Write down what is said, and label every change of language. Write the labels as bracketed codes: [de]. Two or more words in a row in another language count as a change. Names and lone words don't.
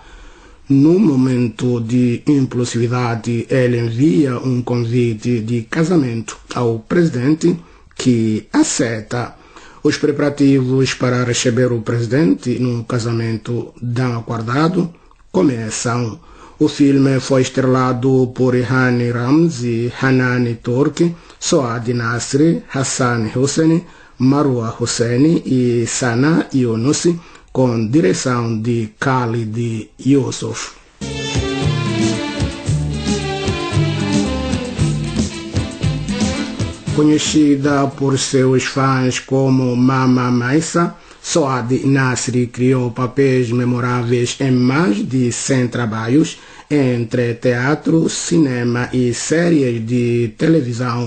[pt] No momento de impulsividade, ele envia um convite de casamento ao presidente, que aceita. Os preparativos para receber o presidente no casamento não aguardado começam. O filme foi estrelado por Hani Ramzi, Hanani Turki, Soad Nasri, Hassan Hussein, Marwa Hussein e Sana Yunus, com direção de Khalid Yusuf. Conhecida por seus fãs como Mama Maisa, Soad Nasri criou papéis memoráveis em mais de 100 trabalhos, entre teatro, cinema e séries de televisão.